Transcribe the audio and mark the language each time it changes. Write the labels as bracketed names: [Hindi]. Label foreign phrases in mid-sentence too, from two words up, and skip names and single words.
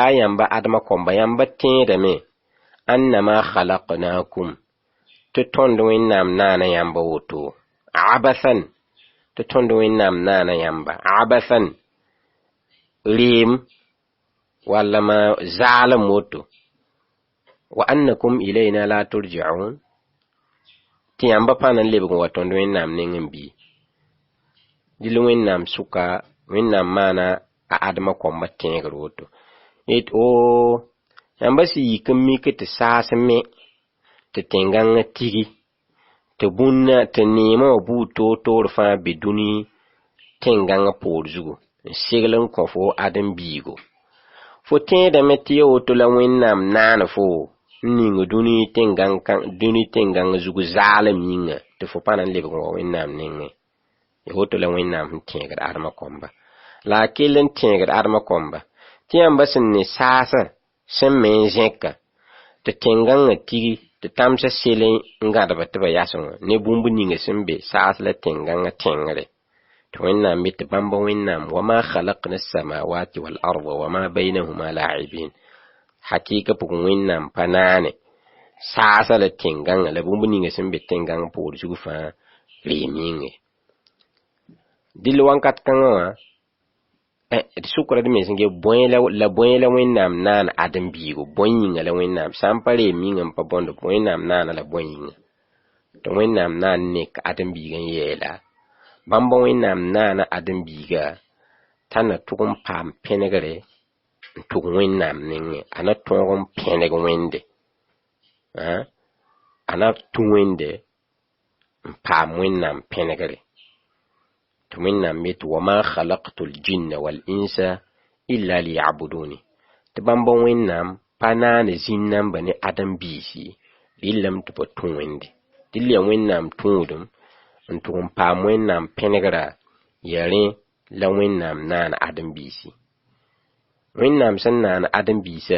[Mossi] yamba adama komba yamba tẽeda me [Arabic] annama khalaqnakum [Mossi] tɩ tõnd wẽnnaam naana yamba woto abathan tɩ tõnd wẽnnaam naana yamba abathan reem walla ma zaalem woto [Arabic] wa annakum ilayna la turja'un [Mossi] tɩ yamba pa nan lebg wa tõnd wẽnnaam nengẽ bi dɩl wẽnnaam sʋka wẽnnaam maana a adama komba tẽegr woto yamba si yikim mike te saasme te tenganga tigi te bunna te nema bu to fa biduni tenganga por zugo seglan ko fo adam bigo fo tẽeda me tɩ woto la wẽnnaam naana fo ningo duni tenganga zugo zaalem yĩnga tɩ fo pa nan lebg wa wẽnnaam nengẽ woto la wẽnnaam sẽn tẽegd adama komba la kelen tẽegd adama komba tɩ yãmba sẽn ne saasa sẽn me n zẽka tɩ tẽngãngã tigi tɩ tamsa sele n gãdba tɩ ba yasẽ wã ne bũmb ninga sẽn be saas la tẽngãngã tẽngre to wẽnnaam me tɩ bãmb wẽnnaam [Arabic] wama khalaqna as-samawati wal arda wama bainahuma [Mossi] la'ibin hakika pʋgẽ wẽnnaam pa naane saasa la tẽngãngã la bũmb ninga sẽn be tẽngãng pʋʋr zug fãa reem-yĩnge dɩl wãnkat kãngã wã d sʋkra d mens n ge bõe la wẽnnaam naan ãdem-biigo bõe yĩnga la wẽnnaam sã n pa reem-yĩngã n pa bõnd wẽnnaam naana la bõe yĩnga tɩ wẽnnaam naan nek ãdem-biig n yɛɛla bãmb wẽnnaam naana ãdem-biiga t'a na tʋg n paam pẽnegre n tʋg wẽnnaam nengẽ a na tõog n pẽneg wẽnde a na tũ wẽnde n paam wẽnnaam pẽnegre tɩ wẽnnaam me tɩ [Arabic] wama khalaqtu l-jinna wal-insa illa liya'buduni [Mossi] tɩ bãmb wẽnnaam pa naane zĩn-namba ne ãdem-biisi rɩllame tɩ pa tũ wẽnde dɩl ya wẽnnaam tũudum n tʋg n paam wẽnnaam pẽnegra ya rẽ la wẽnnaam naan ãdem-biisi wẽnnaam sẽn naan ãdem-biisã